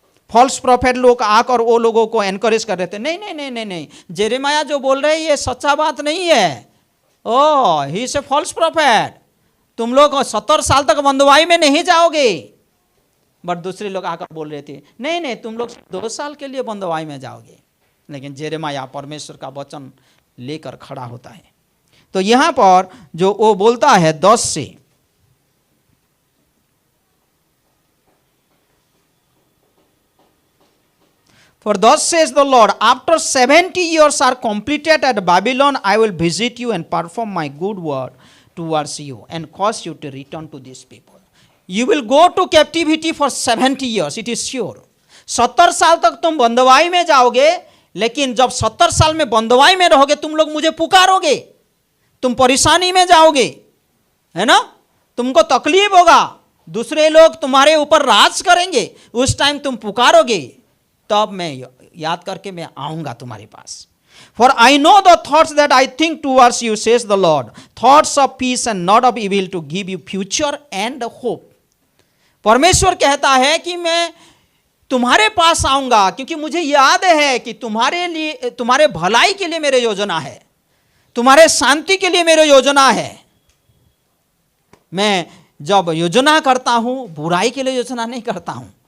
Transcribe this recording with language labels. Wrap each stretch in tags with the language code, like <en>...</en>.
<hi>False profit लोग आकर वो लोगों को एनकरेज कर रहे थे, नहीं नहीं नहीं नहीं नहीं, जेरेमाया जो बोल रहे हैं ये सच्चा बात नहीं है,</hi> <en>oh he is a false prophet,</en> <hi>तुम लोग 70 साल तक बंदवाई में नहीं जाओगे। बट दूसरे लोग आकर बोल रहे थे नहीं नहीं, तुम लोग 2 साल के लिए बंदवाई में जाओगे। लेकिन जेरेमाया परमेश्वर का वचन लेकर खड़ा होता है। तो यहां पर जो वो बोलता है 10 से,</hi> <en>For thus says the Lord, after 70 years are completed at Babylon, I will visit you and perform my good word towards you and cause you to return to these people. You will go to captivity for 70 years, it is sure.</en> <hi>70 साल तक तुम बंदवाई में जाओगे, लेकिन जब 70 साल में बंधुआई में रहोगे, तुम लोग मुझे पुकारोगे, तुम परेशानी में जाओगे, है ना, तुमको तकलीफ होगा, दूसरे लोग तुम्हारे ऊपर राज करेंगे, उस टाइम तुम पुकारोगे, तब मैं याद करके मैं आऊंगा तुम्हारे पास।</hi> <en>For I know the thoughts that I think towards you, says the Lord, thoughts of peace and not of evil, to give you future and hope.</en> <hi>परमेश्वर कहता है कि मैं तुम्हारे पास आऊंगा, क्योंकि मुझे याद है कि तुम्हारे लिए, तुम्हारे भलाई के लिए मेरे योजना है, तुम्हारे शांति के लिए मेरे योजना है। मैं जब योजना करता हूं, बुराई के लिए योजना नहीं करता हूं।</hi>